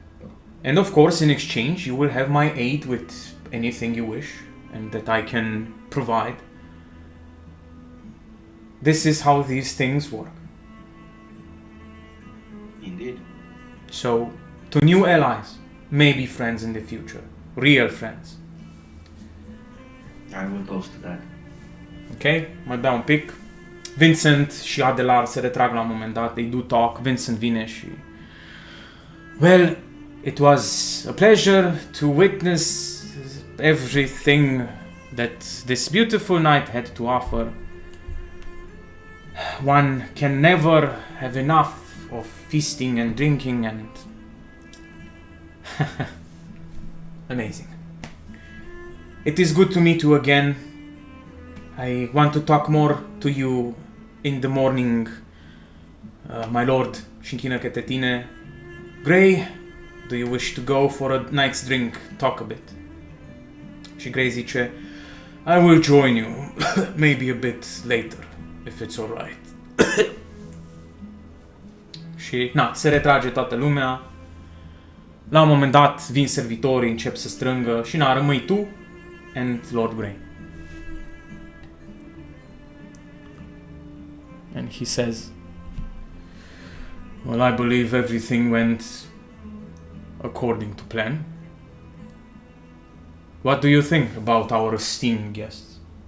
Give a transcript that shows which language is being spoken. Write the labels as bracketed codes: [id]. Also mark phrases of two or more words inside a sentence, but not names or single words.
[en] And of course, in exchange, you will have my aid with anything you wish, and that I can provide. This is how these things work. Indeed. So, to new allies, maybe friends in the future, real friends. I will toast to that. [ro] Ok? Mai bea un pic. Vincent și Adelar se retrag la un moment dat. [en] They do talk. Vincent [ro] vine și... [en] Well, it was a pleasure to witness everything that this beautiful night had to offer. One can never have enough of feasting and drinking and... Amazing. It is good to meet you again. I want to talk more to you in the morning, my lord. [ro] Și închină către tine. [en] Grey, do you wish to go for a night's drink? Talk a bit. [ro] Și Grey zice, [en] I will join you, maybe a bit later, if it's alright. [ro] Și, se retrage toată lumea. La un moment dat, vin servitorii, încep să strângă și, rămâi tu and Lord Grey. [en] And he says, well, I believe everything went according to plan. What do you think about our esteemed guests?